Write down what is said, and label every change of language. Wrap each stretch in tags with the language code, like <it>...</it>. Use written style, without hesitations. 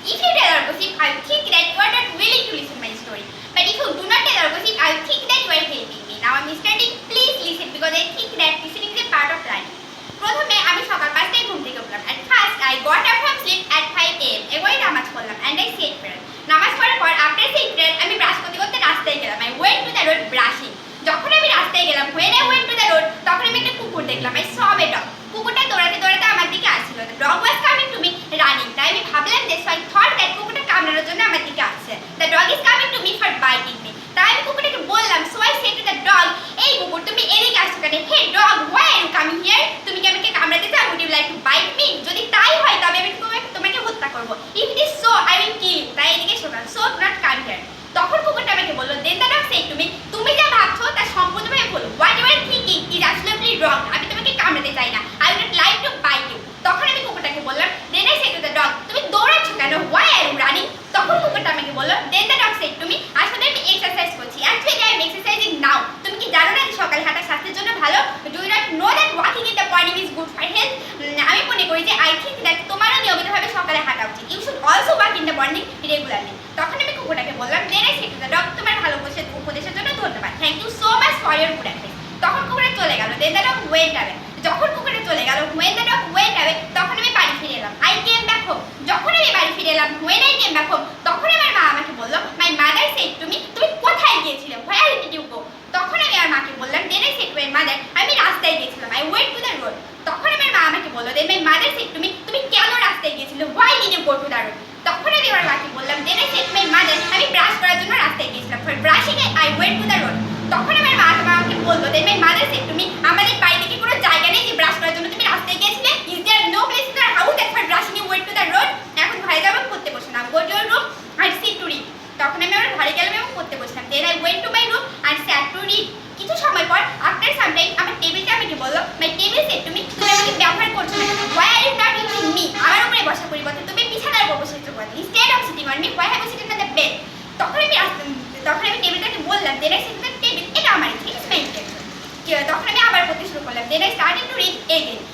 <en>If you tell or gossip, I will think that you are not willing to listen my story. But if you do not tell or gossip, I will think that you are helping me. Now I am studying. Please listen because I think that listening is a part of learning.</en> <bn>প্রথমে আমি সকাল 5টায় ঘুম থেকে উঠলাম।</bn> <en>At first I got up from sleep at 5 am.</en> <bn>এরপরে নামাজ পড়লাম</bn> <en>and I said prayer.</en> <bn>নামাজ পড়ার পর</bn> <en>after saying prayer</en> <bn>আমি ব্রাশ করতে করতে রাস্তায় গেলাম।</bn> <en>I went to the road brushing.</en> <bn>যখন আমি রাস্তায় গেলাম,</bn> <en>when I went to the road,</en> <bn>তখন আমি একটা কুকুর দেখলাম।</bn> <en>I saw a dog.</en> <bn>কুকুরটা দৌড়াতে দৌড়াতে আমার দিকে আসছিল।</bn> <en>The dog was coming to me running.</en> <bn>তাই আমি ভাবলাম যে</bn> <en>so I thought that</en> <bn>কুকুরটা কামড়ানোর জন্য আমার দিকে আসছে।</bn> <en>The dog is coming to me for biting me.</en> <bn>তাই আমি কুকুরটাকে বললাম,</bn> <en>so I said to the dog,</en> <bn>এই কুকুর তুমি এদিকে আসছো কেন?</bn> <en>Hey dog, why are you coming here?</en> <bn>তুমি কি আমাকে কামড়াতে চাও?</bn> <en>Would you like to bite me?</en> <bn>যদি তাই হয় তবে আমি তোমাকে হত্যা করব।</bn> <en>If it is so, I will kill you.</en> <bn>তাই এদিকে এসো না।</bn> <en>So do not come here.</en> <bn>তখন কুকুরটা আমাকে বলল,</bn> <en>then the dog said to me,</en> <bn>তুমি যা ভাবছো তা সম্পূর্ণভাবে ভুল।</bn> <en>What you are thinking is absolutely wrong.</en> <bn>আমি তোমাকে কামড়াতে চাই না।</bn> <en>I would not like to bite you.</en> <bn>তখন আমি কুকুরটাকে বললাম,</bn> <en>then I said to the dog,</en> <bn>তুমি দৌড়াচ্ছ কেন?</bn> <en>Why are you running?</en> <bn>তখন কুকুরটা আমাকে বলল,</bn> <en>then the dog said to me,</en> <bn>আসলে আমি এক্সারসাইজ করছি।</bn> <en>Actually I am exercising now.</en> <bn>তুমি কি জানো না যে সকালে হাঁটা স্বাস্থ্যের জন্য ভালো?</bn> <en>Do you not know that walking in the morning is good for health?</en> <bn>আমি মনে করি যে</bn> <en>I think that</en> <bn>তোমারও নিয়মিতভাবে সকালে হাঁটা উচিত।</bn> <en>You should also walk in the morning regularly.</en> <bn>তখন আমি কুকুরটাকে বললাম,</bn> <en>then I said to the dog,</en> <bn>তোমার ভালো উপদেশের জন্য ধন্যবাদ।</bn> <en>Thank you so much for your good advice.</en> <bn>তখন কুকুরটা চলে গেল।</bn> <en>then the dog went away.</en> <bn>যখন কুকুরটা চলে গেল,</bn> <en>when the dog went away,</en> <bn>তখন আমি বাড়ি ফিরে এলাম।</bn> <en>I came back home.</en> <bn>যখন আমি বাড়ি ফিরে এলাম,</bn> <en>when I came back home,</en> <bn>তখন আমার মা আমাকে বলল,</bn> <en>my mother said to me,</en> <bn>তুমি কোথায় গিয়েছিলে?</bn> <en>Where did you go?</en> <bn>তখন আমি আমার মাকে বললাম,</bn> <en>then I said to my mother,</en> <bn>আমি রাস্তায় গিয়েছিলাম।</bn> <en>I went to the road.</en> <bn>তখন আমার মা আমাকে বলল,</bn> <en>then my mother said to me,</en> <bn>তুমি কেন রাস্তায় গিয়েছিলে?</bn> <en>Why did you go to the road?</en> <bn>তখন আমি আমার মাকে বললাম,</bn> <en>then I said to my mother,</en> <bn>আমি ব্রাশ করার জন্য রাস্তায় গিয়েছিলাম।</bn> <en>For brushing I went to the road.</en> <bn>তখন আমার মা আমাকে বলল,</bn> <en>then my mother said to me,</en> <bn>আমাদের বাড়িতে কি কোনো জায়গা নেই যে ব্রাশ করার জন্য তুমি রাস্তায় গিয়েছিলে?</bn> <en>Is there no place in our house that for brushing you went to the road?</en> <bn>এখন ঘরে যাবো, পড়তে বসে না।</bn> <en>Go to your room and sit to read.</en> <bn>তখন আমি আমার ঘরে গেলাম এবং পড়তে বসলাম।</bn> <en>Then I went to my room and sat to read.</en> <bn>কিছু সময় পর</bn> <en>after some time</en> <bn>আমার টেবিলটা আমাকে বলল,</bn> <en>my table said to me,</en> <bn>তুমি আমাকে ব্যবহার করছো না।</bn> <en>Why are you not using me?</en> <bn>আমার উপরে বসার পরিবর্তে তুমি বিছানার উপর বসে পড়ো।</bn> <en>Instead of sitting on me, why have you sitting on the bed?</en> <bn>তখন আমি টেবিলটাকে বললাম,</bn> <en>then I said to the table,</en> <bn>এটা আমার ইচ্ছে,</bn> <en>it's my intention.</en> <bn>তখন আমি আবার পড়তে শুরু করলাম।</bn> <en>then I started to read again.</en>